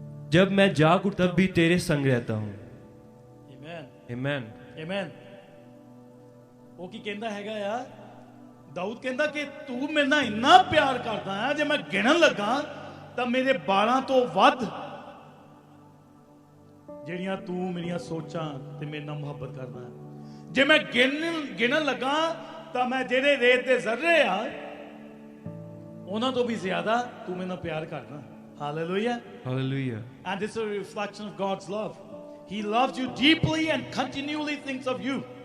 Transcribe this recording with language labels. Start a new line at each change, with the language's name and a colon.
Hindi: जब मैं जाग उठता तब भी तेरे संग रहता हूं।
English: Amen. Amen. Amen.
Punjabi: ਉਹ ਕੀ ਕਹਿੰਦਾ ਹੈਗਾ ਆ, ਦਾਊਦ ਕਹਿੰਦਾ ਕਿ ਤੂੰ ਮੇਰੇ ਨਾਲ ਇੰਨਾ ਪਿਆਰ ਕਰਦਾ ਆ, ਜੇ ਮੈਂ ਗਿਣਨ ਲੱਗਾ ਤਾਂ ਮੇਰੇ ਬਾਲਾਂ ਤੋਂ ਵੱਧ ਜਿਹੜੀਆਂ ਤੂੰ ਮੇਰੀਆਂ ਸੋਚਾਂ ਤੇ ਮੇਰੇ ਨਾਲ ਮੁਹੱਬਤ ਕਰਦਾ ਹੈ। ਜੇ ਮੈਂ ਗਿਣਨ ਲੱਗਾ ਤਾਂ ਮੈਂ ਜਿਹੜੇ ਰੇਤ ਦੇ ਜ਼ਰਰੇ ਆ ਉਹਨਾਂ ਤੋਂ ਵੀ ਜ਼ਿਆਦਾ ਤੂੰ ਮੇਰੇ ਨਾਲ ਪਿਆਰ ਕਰਦਾ।
English: Hallelujah. Hallelujah. And this is a reflection of God's love. He loves you deeply and continually thinks of you.